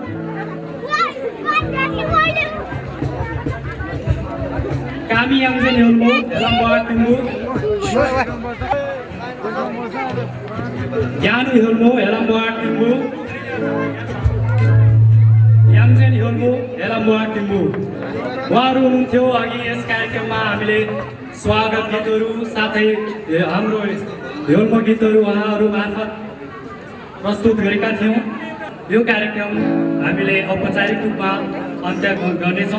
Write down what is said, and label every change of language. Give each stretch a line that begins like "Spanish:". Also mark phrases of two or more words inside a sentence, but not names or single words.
Nepali: कामी याङ्जेन होल्मो, हेलमवाड टिम्बु, ज्ञानु होल्मो, हेलमवाड टिम्बु, याङ्जेन होल्मो, हेलमवाड टिम्बु। उहाँहरू हुनुहुन्थ्यो अघि यस कार्यक्रममा हामीले स्वागत गीतहरू साथै हाम्रो होल्मो गीतहरू उहाँहरू मार्फत प्रस्तुत गरेका थियौँ। यो कार्यक्रम हामीले औपचारिक रूपमा अन्त्य गर्नेछौँ।